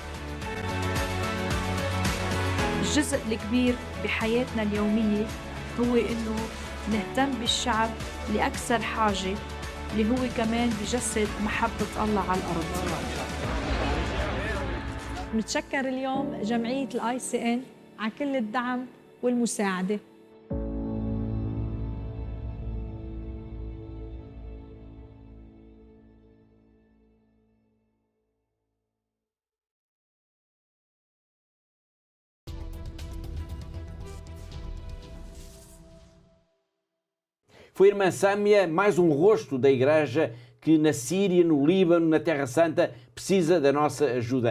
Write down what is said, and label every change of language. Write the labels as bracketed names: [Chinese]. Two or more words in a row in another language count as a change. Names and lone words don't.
[Arabic] الجزء الكبير بحياتنا اليومية هو إنه نهتم بالشعب اللي أكثر حاجة، اللي هو كمان بجسد محبة الله على الأرض. نتشكر اليوم جمعية الICN على كل الدعم والمساعدة. [Portuguese] Foi a irmã Sâmia, mais um rosto da Igreja que na Síria, no Líbano, na Terra Santa, precisa da nossa ajuda.